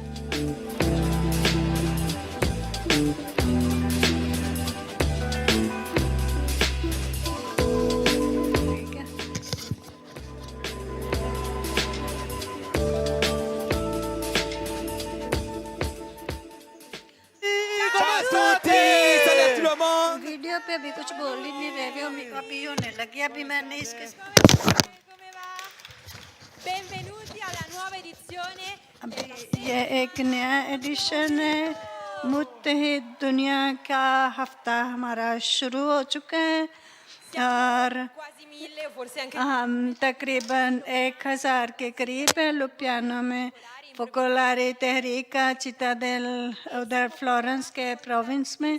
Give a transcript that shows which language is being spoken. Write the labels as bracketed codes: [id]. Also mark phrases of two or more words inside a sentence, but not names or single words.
[hi] ठीक है, वीडियो पे अभी कुछ बोल ही नहीं रहे हो, अभी होने लगी। अभी मैंने इसके [it] Benvenuti alla nuova edizione. [hi] ये एक नया एडिशन है, मुत्तहिद दुनिया का हफ्ता हमारा शुरू हो चुका है और हम तकरीबन 1000 के करीब है लुपियानो में। फोकोलारी तहरीक का चिताडेल उधर फ्लोरेंस के प्रोविंस में।